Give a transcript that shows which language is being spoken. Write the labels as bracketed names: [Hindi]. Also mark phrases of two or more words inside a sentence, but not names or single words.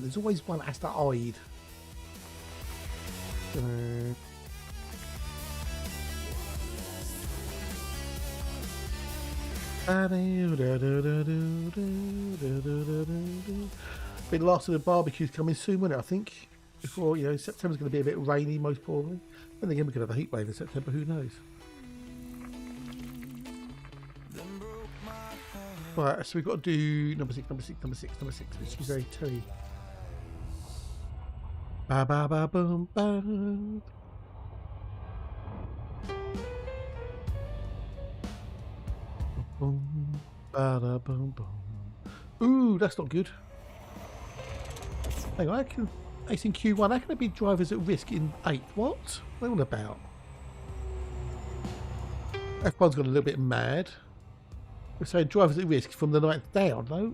[English] There's always one that has to hide. Been last of the barbecues coming soon, won't it? I think before, you know, September's going to be a bit rainy, most probably. And again, we could have a heat wave in September. Who knows? Right, so we've got to do number six, which is a Terry. Ba ba ba boom ba. Boom ba da boom boom. Ooh, that's not good. Hang on, I can ace in Q1. How can there be drivers at risk in 8th? What? What are they on about? F1's gone a little bit mad. We're saying drivers at risk from the 9th down.